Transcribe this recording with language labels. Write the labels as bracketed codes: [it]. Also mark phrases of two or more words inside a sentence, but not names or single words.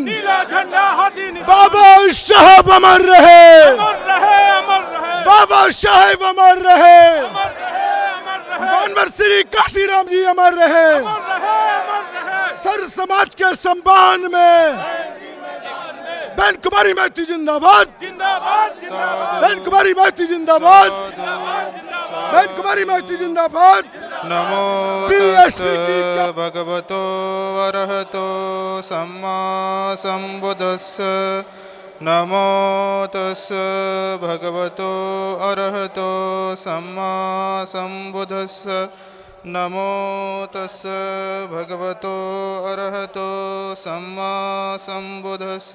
[hi] बाबा साहब अमर रहे, बाबा साहेब अमर रहे, मानवर श्री काशीराम जी अमर रहे, सर समाज के सम्मान में बहन कुमारी महती जिंदाबाद, बहन कुमारी महती जिंदाबाद, बहन कुमारी महती जिंदाबाद। [pi] नमो तस् भगवतो अरहतो सम्मा सम्बुद्धस्स। नमो तस् भगवतो अरहतो सम्मा सम्बुद्धस्स। नमो तस् भगवतो अरहतो सम्मा सम्बुद्धस्स।